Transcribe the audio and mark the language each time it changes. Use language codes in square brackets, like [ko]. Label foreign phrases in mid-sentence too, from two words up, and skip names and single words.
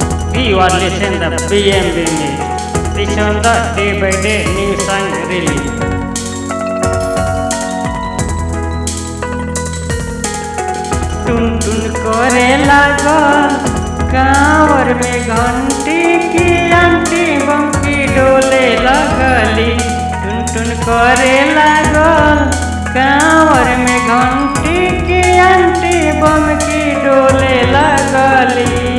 [en] You are listening to the BMB News. This on the day-by-day news and release. [bho] टुन टुन करे लागल कांवर में घंटी की आंटी बम की डोले लगली। टुन टुन करे लागल कांवर में घंटी की आंटी बम की डोले लगली।